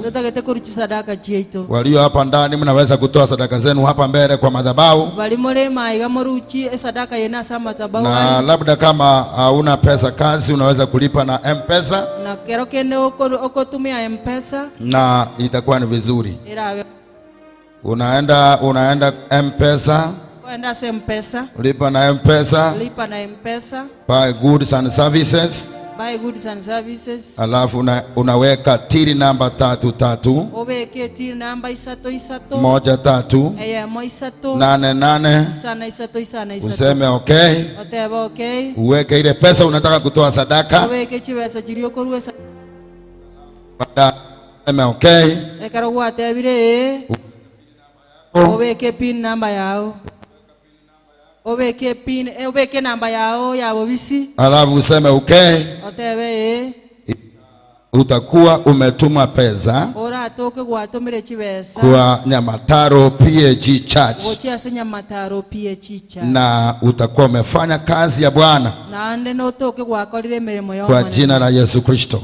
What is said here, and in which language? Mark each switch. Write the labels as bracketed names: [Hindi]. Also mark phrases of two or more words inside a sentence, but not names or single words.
[Swahili] Walio hapa ndani mnaweza kutoa sadaka zenu hapa mbele kwa madhabahu, na labda kama hauna pesa kazi unaweza kulipa na M-Pesa, na itakuwa ni vizuri. Unaenda M-Pesa, lipa na M-Pesa, [English] buy goods and services. [Swahili] Alafu unaweka tiri namba 33 1388, useme okay. Uweke ile pesa unataka kutoa sadaka. Okay. [Gusii] Ekara gwatebire obeke pin namba yao. Obeke namba yao ya bobisi. [Swahili] Alafu useme okay. [Gusii] Otebe [Swahili] utakuwa umetuma pesa kwa Nyamataro PAG Church, na utakuwa umefanya kazi ya Bwana kwa jina la Yesu Kristo.